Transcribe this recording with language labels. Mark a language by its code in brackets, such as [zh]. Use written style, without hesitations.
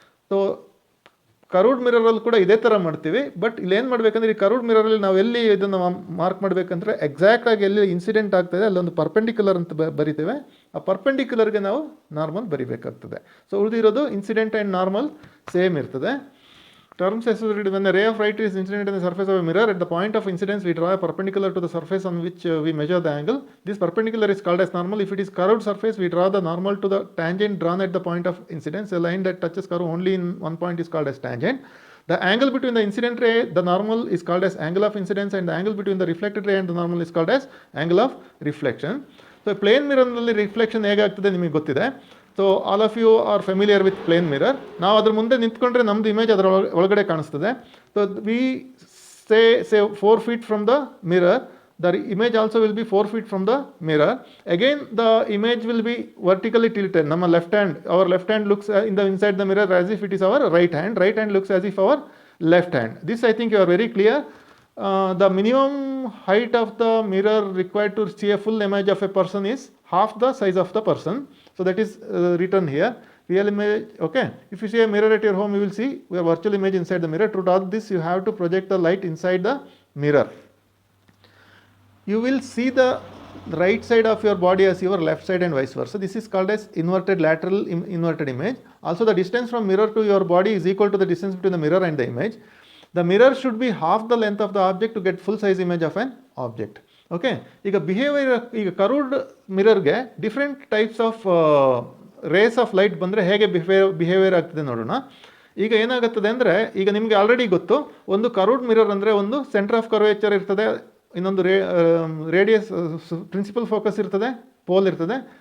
[kn] So curved ಮಿರರಲ್ಲಿ ಕೂಡ ಇದೇ ಥರ ಮಾಡ್ತೀವಿ. ಬಟ್ ಇಲ್ಲಿ ಏನು ಮಾಡಬೇಕಂದ್ರೆ ಈ ಕರ್ವ್ಡ್ ಮಿರರಲ್ಲಿ ನಾವು ಎಲ್ಲಿ ಇದನ್ನು ಮಾರ್ಕ್ ಮಾಡಬೇಕಂದ್ರೆ ಎಕ್ಸಾಕ್ಟಾಗಿ ಎಲ್ಲಿ ಇನ್ಸಿಡೆಂಟ್ ಆಗ್ತದೆ ಅಲ್ಲೊಂದು ಪರ್ಪೆಂಡಿಕ್ಯುಲರ್ ಅಂತ ಬರಿತೇವೆ. ಆ ಪರ್ಪೆಂಡಿಕ್ಯುಲರ್ಗೆ ನಾವು ನಾರ್ಮಲ್ ಬರಿಬೇಕಾಗ್ತದೆ. ಸೊ ಉಳಿದಿರೋದು ಇನ್ಸಿಡೆಂಟ್ ಆ್ಯಂಡ್ ನಾರ್ಮಲ್ ಸೇಮ್ ಇರ್ತದೆ. [en] Terms associated when the ray of light is incident on the surface of a mirror, at the point of incidence we draw a perpendicular to the surface on which we measure the angle. This perpendicular is called as normal. If it is curved surface, we draw the normal to the tangent drawn at the point of incidence. A line that touches curve only in one point is called as tangent. The angle between the incident ray, the normal, is called as angle of incidence, and the angle between the reflected ray and the normal is called as angle of reflection. So plane mirror [kn] ನಲ್ಲಿ reflection ಹೇಗಾಗ್ತದೆ ನಿಮಗೆ ಗೊತ್ತಿದೆ. [en] So all of you are familiar with plane mirror. [kn] ನಾವು ಅದ್ರ ಮುಂದೆ ನಿಂತ್ಕೊಂಡ್ರೆ ನಮ್ಮದು image ಅದರ ಒಳಗಡೆ ಕಾಣಿಸ್ತದೆ. [en] So we say 4 feet from the mirror, the image also will be 4 feet from the mirror. Again the image will be vertically tilted. ನಮ್ಮ left hand, our left hand looks in the inside the mirror as if it is our right hand. Right hand looks as if our left hand. This I think you are very clear. The minimum height of the mirror required to see a full image of a person is half the size of the person. So that is written here. Real image, okay. If you see a mirror at your home, you will see a virtual image inside the mirror. To do this, you have to project the light inside the mirror. You will see the right side of your body as your left side and vice versa. This is called as inverted lateral inverted image. Also the distance from mirror to your body is equal to the distance between the mirror and the image. The mirror should be half the length of the object to get full size image of an object. [kn] Okay, ಈಗ ಈಗ curved ಮಿರರ್ಗೆ different types of race of light ಬಂದರೆ ಹೇಗೆ behaviour ಆಗ್ತದೆ ನೋಡೋಣ. ಈಗ ಏನಾಗುತ್ತದೆ ಅಂದರೆ, ಈಗ ನಿಮಗೆ ಆಲ್ರೆಡಿ ಗೊತ್ತು, ಒಂದು ಕರ್ವ್ಡ್ ಮಿರರ್ ಅಂದರೆ ಒಂದು ಸೆಂಟರ್ ಆಫ್ ಕರ್ವೇಚರ್ ಇರ್ತದೆ, ಇನ್ನೊಂದು ರೇಡಿಯಸ್ ಪ್ರಿನ್ಸಿಪಲ್ ಫೋಕಸ್ ಇರ್ತದೆ, ಪೋಲ್ ಇರ್ತದೆ.